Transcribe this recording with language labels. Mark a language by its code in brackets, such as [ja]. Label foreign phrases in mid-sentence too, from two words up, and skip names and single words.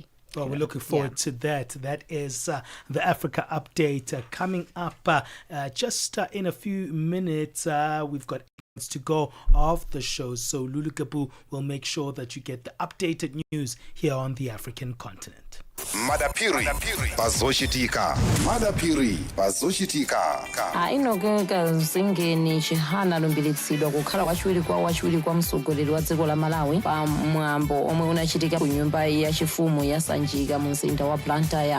[en] Well, we're looking forward to that. That is the Africa Update coming up just in a few minutes. We've got to go off the show, so Lulu Gabu will make sure that you get the updated news here on the African continent. [ny] Madapiri pazoshitika. ainogeka zingeni chihana lumbiritsidwa kukhala wachiwiri kwa mtsogoleri wa dziko la Malawi pa mwambo omwe unachitika ku nyumba yachifumu ya Sanjika mu mzinda wa Blantyre.